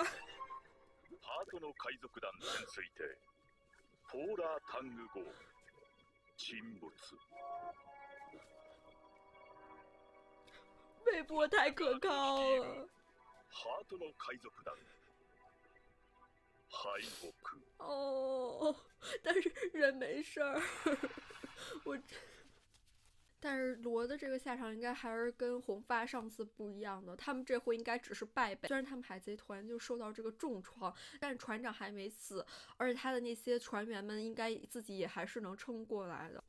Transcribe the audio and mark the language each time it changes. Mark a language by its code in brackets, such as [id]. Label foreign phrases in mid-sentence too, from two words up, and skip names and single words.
[ja] ハートの海賊団潜水艇ポーラータング号沈没。 [zh] 贝波太可靠了。 [ja] ハートの海賊団敗北。 [zh] 哦，但是人没事儿，我。但是罗的这个下场应该还是跟红发上次不一样的，他们这回应该只是败北。虽然他们海贼团就受到这个重创，但是船长还没死，而且他的那些船员们应该自己也还是能撑过来的。